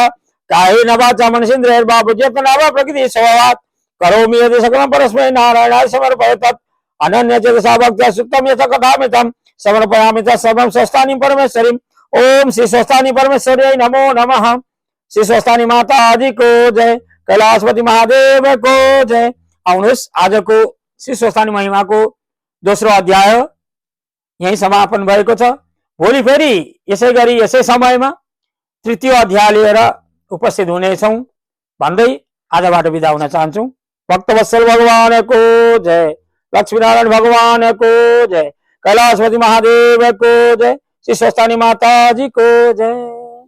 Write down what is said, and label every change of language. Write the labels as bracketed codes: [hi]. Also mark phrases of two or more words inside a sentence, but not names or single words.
[sa] कायेन वाचा मनसेन्द्रियैर्वा बुद्ध्यात्मना वा प्रकृतिः स्वभावात् करोमि यदि सकलं परस्मै नारायणाय समर्पयामि तत् अनन्यचेतसा भक्त्या सुक्तं यथा कथामृतं समर्पयामि तत्सर्वं स्वस्थानी परमेश्वरीं। ओम श्री स्वस्थानी परमेश्वर्यै नमो नमः। [ne] श्री स्वस्थानी माता जी को जय, कैलाशपति महादेव को जय। आउनुहोस् आजको श्री स्वस्थानी महिमाको दोस्रो अध्याय यही समापन भएको छ। भोलि फेरि यसै गरी यसै समयमा तृतीय अध्याय लिएर उपस्थित हुनेछौं भन्दै आजबाट बिदा हुन चाहन्छु। भक्तवत्सल भगवान को जय, लक्ष्मीनारायण भगवान को जय, कैलाशपति महादेव को जय, श्री स्वस्थानी माता जी को जय।